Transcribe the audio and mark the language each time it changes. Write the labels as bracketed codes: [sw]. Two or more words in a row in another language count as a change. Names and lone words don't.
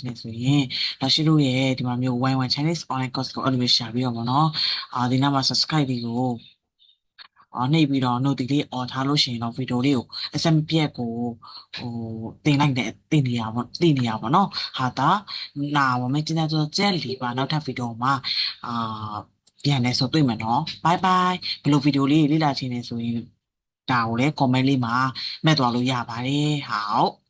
[my] နဲ့ဆိုရင်ဒါရှိလို့ရဲ့ဒီမှာမျိုး [en] Y1 Chinese online course [my] ကိုအဲ့လိုမျိုးရှာပြီးတော့ဘောနော်ဒီနားမှာ subscribe လေးကိုနှိပ်ပြီးတော့ note လေး on ထားလို့ရှိရင်တော့ဗီဒီယိုလေးကိုအစမပြတ်ကိုဟိုတင်လိုက်တဲ့တင်နေရပါတင်နေရပါတော့ဟာတာနာ [zh] 我们今天就这里吧 [my] နောက်ထပ်ဗီဒီယိုမှာပြန်လဲဆိုတွေ့မယ်နော် [en] bye bye [my] ဘယ်လိုဗီဒီယိုလေးလေ့လာခြင်းလဲဆိုရင်ဒါကိုလည်း comment လေးမှာမှတ်သွားလို့ရပါတယ်ဟော